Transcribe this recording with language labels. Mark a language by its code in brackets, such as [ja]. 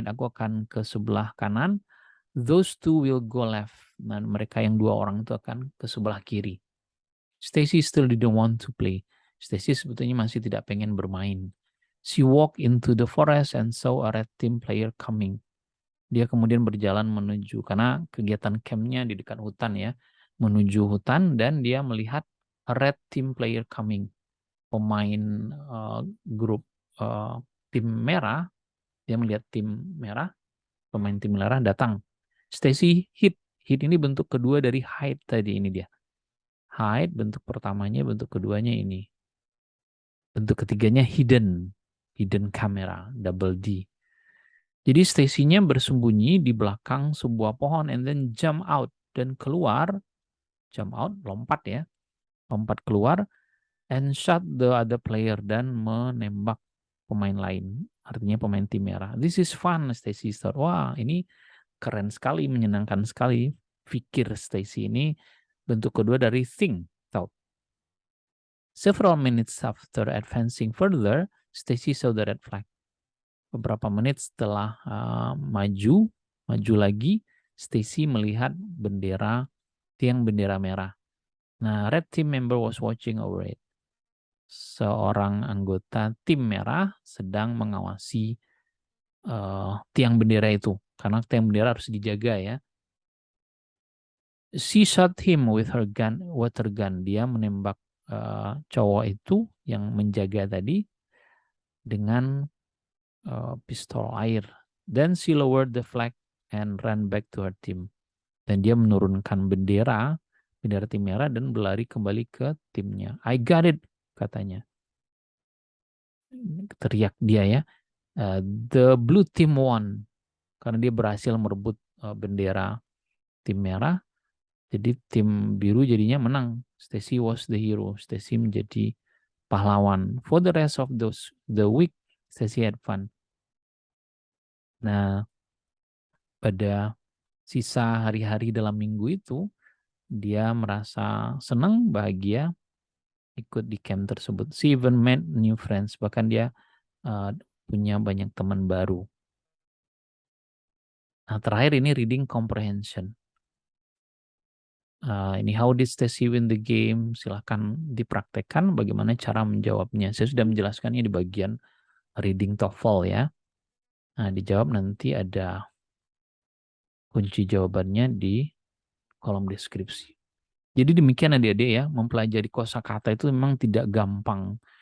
[id] Aku akan ke sebelah kanan. [en] Those two will go left. [id] Dan mereka yang dua orang itu akan ke sebelah kiri. [en] Stacy still didn't want to play. [id] Stacy sebetulnya masih tidak pengen bermain. [en] She walked into the forest and saw a red team player coming. [id] Dia kemudian berjalan menuju, karena kegiatan campnya di dekat hutan ya, menuju hutan, dan dia melihat [en] a red team player coming. [id] Pemain grup tim merah, dia melihat tim merah, pemain tim merah datang. Stacy hid. Hid ini bentuk kedua dari hide tadi, ini dia. Hide bentuk pertamanya, bentuk keduanya ini. Bentuk ketiganya hidden. Hidden camera, double D. Jadi Stacy-nya bersembunyi di belakang sebuah pohon [en] and then jump out, [id] dan keluar, jump out, lompat ya. Lompat keluar [en] and shot the other player, [id] dan menembak pemain lain. Artinya pemain tim merah. [en] This is fun, Stacy thought. [id] Wah, ini keren sekali, menyenangkan sekali. Pikir Stacy ini. Bentuk kedua dari think, thought. [en] Several minutes after advancing further, Stacy saw the red flag. [id] Beberapa menit setelah maju lagi, Stacy melihat tiang bendera merah. [en] Nah, red team member was watching over it. [id] Seorang anggota tim merah sedang mengawasi tiang bendera itu, karena tiang bendera harus dijaga ya. [en] She shot him with her water gun. [id] Dia menembak cowok itu yang menjaga tadi dengan pistol air. [en] Then she lowered the flag and ran back to her team. [id] Dan dia menurunkan bendera tim merah, dan berlari kembali ke timnya. [en] I got it, katanya. [id] Teriak dia ya. [en] The blue team won. [id] Karena dia berhasil merebut bendera tim merah. Jadi tim biru jadinya menang. [en] Stacy was the hero. [id] Stacy menjadi pahlawan. [en] For the rest of the week, Stacy had fun. [id] Nah, pada sisa hari-hari dalam minggu itu, dia merasa senang, bahagia, ikut di camp tersebut. [en] She even met new friends. [id] Bahkan dia punya banyak teman baru. Nah, terakhir ini reading comprehension. [en] Ini how did Stacy win the game? [id] Silahkan dipraktekkan bagaimana cara menjawabnya. Saya sudah menjelaskannya di bagian reading TOEFL ya. Nah, dijawab nanti ada kunci jawabannya di kolom deskripsi. Jadi demikian adik-adik ya, mempelajari kosakata itu memang tidak gampang.